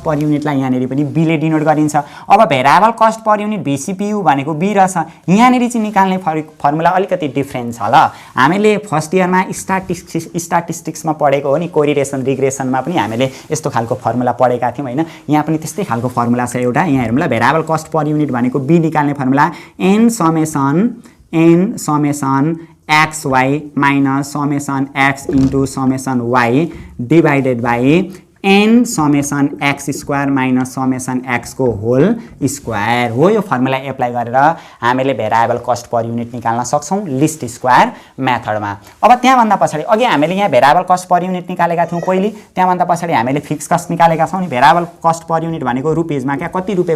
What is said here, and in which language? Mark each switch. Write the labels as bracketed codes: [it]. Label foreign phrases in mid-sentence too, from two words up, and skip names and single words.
[en] per unitलाई [ne] यहाँनिर पनि B ले डिनोट गरिन्छ अब [en] variable cost per unit [ne] VCPU भनेको B रहेछ यहाँनिर चाहिँ निकाल्ने फर्मुला अलिकति डिफ्रेन्ट छ ल हामीले [en] first yearमा [ne] स्ट्याटिस्टिक्समा पढेको हो नि [en] correlation regressionमा [ne] पनि हामीले यस्तो खालको फर्मुला पढेका थियौँ हैन यहाँ पनि त्यस्तै खालको फर्मुला छ एउटा यहाँ हेरौँ ल [en] variable cost per unit [ne] भनेको B निकाल्ने फर्मुला n समेसन xy [en] minus summation x into summation y divided by n summation x square minus summation x [ne] को [en] whole square [ne] हो यो फर्मुला एप्लाई गरेर हामीले [en] variable cost per unit [ne] निकाल्न सक्छौं [en] least square methodमा [ne] अब त्यहाँभन्दा पछाडी अघि हामीले यहाँ [en] variable cost per unit [ne] निकालेका थियौं पहिले त्यहाँभन्दा पछाडी हामीले [en] fix cost [ne] निकालेका छौं नि [en] variable cost per unit [ne] भनेको रुपैयाँमा क्या कति रुपैयाँ